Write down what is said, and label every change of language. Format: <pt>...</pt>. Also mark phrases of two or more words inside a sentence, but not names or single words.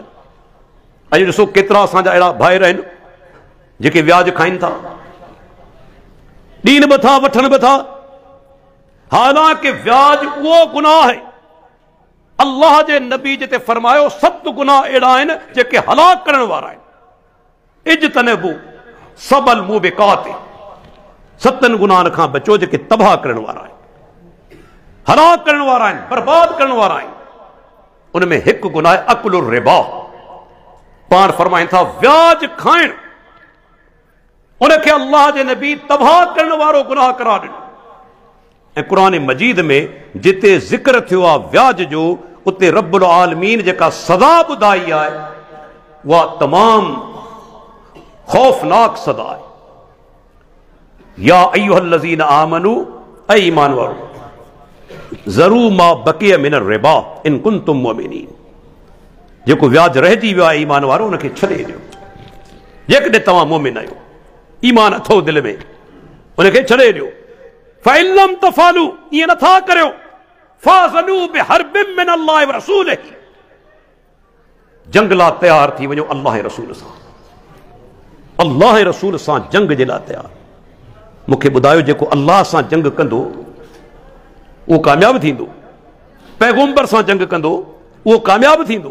<sd>अॼु ॾिसो केतिरा असांजा अहिड़ा भाइर आहिनि जेके व्याज खाइनि था, ॾीन बि था वठनि बि था, हालांकि व्याज उहो गुनाह आहे अल्लाह जे नबी जिते फरमायो 7 गुनाह अहिड़ा आहिनि जेके हलाक करण वारा आहिनि।</sd> <ar>اجتنبوا السبع الموبقات,</ar> <sd>7 गुनाहनि खां बचो जेके तबाह करण वारा आहिनि, हलाक करण वारा आहिनि, बर्बाद करण वारा आहिनि। उनमें हिकु गुनाह आहे</sd> <ar>أكل الربا.</ar> <sd>पाण फरमाइनि था व्याज खाइण, उनखे अल्लाह जे नबी तबाह करण वारो गुनाह करार ॾिनो। ऐं क़ुरान मजीद में जिते ज़िक्र थियो आहे व्याज जो, उते</sd> <ar>رب العالمين</ar> <sd>जेका सज़ा ॿुधाई आहे उहा तमामु खौफ़नाक सज़ा आहे।</sd> <ar>يا أيها الذين آمنوا,</ar> <sd>ऐ ईमान वारो,</sd> <ar>ذروا ما بقي من الربا إن كنتم مؤمنين.</ar> <sd>जेको व्याज रहिजी वियो आहे ईमान वारो उनखे छॾे ॾियो, जेकॾहिं तव्हां मोमिन आहियो, ईमान अथो दिलि में, उनखे छॾे ॾियो।</sd> <ar>فإن لم تفعلوا,</ar> <sd>ईअं नथा करियो,</sd> <ar>فأذنوا بحرب من الله ورسوله,</ar> <sd>जंग लाइ तयार थी वञो अल्लाह रसूल सां, अल्लाह रसूल सां जंग जे लाइ तयार। मूंखे ॿुधायो जेको अल्लाह सां जंग कंदो उहो कामयाबु थींदो, पैगंबर सां जंग कंदो उहो कामयाबु थींदो।</sd>